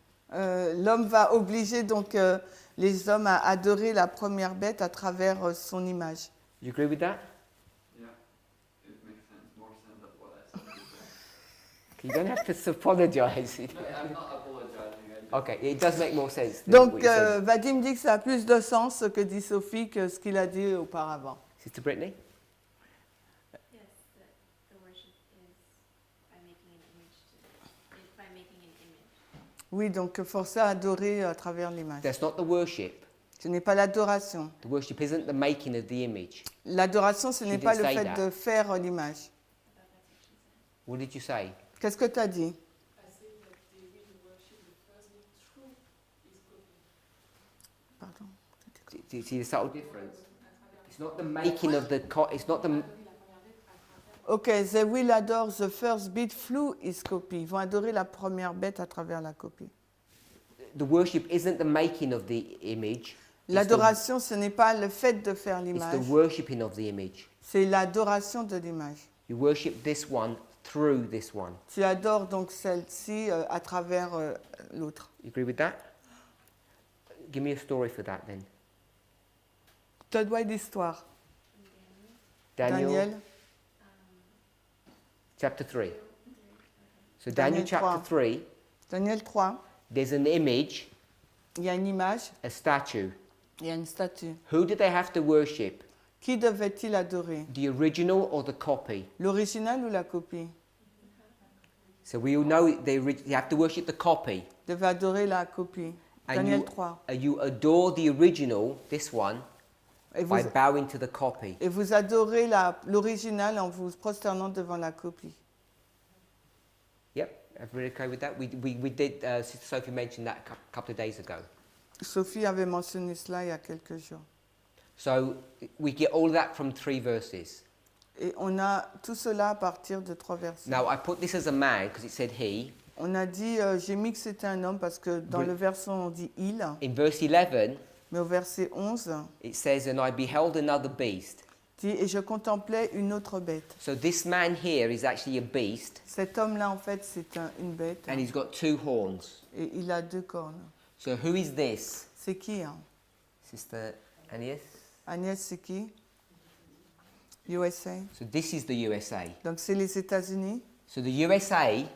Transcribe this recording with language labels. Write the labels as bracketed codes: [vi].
[fr] l'homme va obliger donc les hommes à adorer la première bête à travers son image. [en] you agree with that? Yeah, it makes sense, more sense than what I said before. You don't have to apologize. No, I'm not apologizing. I Okay, it does make more sense. Than [fr] Donc, [en] what you said. [fr] Vadim dit que ça a plus de sens ce que dit Sophie que ce qu'il a dit auparavant. [en] Sister Brittany? Yes, the worship is by making an image is by making an image. [fr] Oui, donc forcer à adorer à travers l'image. [en] That's not the worship. [fr] Ce n'est pas l'adoration. [en] The worship isn't the making of the image. [fr] L'adoration, ce [en] She [fr] n'est pas le [en] didn't say [fr] fait [en] that. [fr] de faire l'image. [en] I thought that's what she said. What did you say? [fr] Qu'est-ce que tu as dit? [en] I say that they will worship the first beat through his copy. Pardon. Do you see the subtle difference? It's not the making of the. It's not the. Ok, they will adore the first beat through his copy. [fr] Ils vont adorer la première bête à travers la copie. [en] The worship isn't the making of the image. [fr] L'adoration, ce n'est pas le fait de faire [en] It's [fr] l'image, [en] the worshipping of the image. [fr] c'est l'adoration de l'image. [en] You worship this one through this one. [fr] Tu adores donc celle-ci à travers l'autre. [en] You agree with that? Give me a story for that then. [fr] Je te dois une histoire. [en] Daniel chapter 3. So Daniel Daniel chapter 3. 3, Daniel 3, there's an image, [fr] il y a une image, [en] a statue. [fr] il y a une statue. [en] Who do they have to worship? [fr] Qui devait-il adorer? [en] The original or the copy? [fr] L'original ou la copie? [en] So we all know you have to worship the copy. [fr] Devait adorer la copie. [en] And Daniel 3. You adore the original, this one, [fr] Et [en] by [fr] vous, [en] bowing to the copy. [fr] et vous adorez l'original en vous prosternant devant la copie. [en] Yep, everybody okay with that? We did, Sister Sophie mentioned that a couple of days ago. [fr] Sophie avait mentionné cela il y a quelques jours. [en] So we get all of that from 3 verses. [fr] Et on a tout cela à partir de 3 versets. [en] Now I put this as a man because it said he. [fr] On a dit, j'ai mis que c'était un homme parce que dans Oui. le verset on dit il, [en] In verse 11, [fr] mais au verset 11, [en] it says, and I beheld another beast. [fr] dit, et je contemplais une autre bête. [en] So this man here is actually a beast, [fr] Cet homme-là, en fait, c'est une bête [en] and he's got 2 horns. [fr] et il a 2 cornes. [en] So who is this? [fr] C'est qui hein? [en] Sister Agnès? [fr] Agnès, c'est qui? USA. [en] So this is the USA. [fr] Donc c'est les États-Unis. [en] So the USA,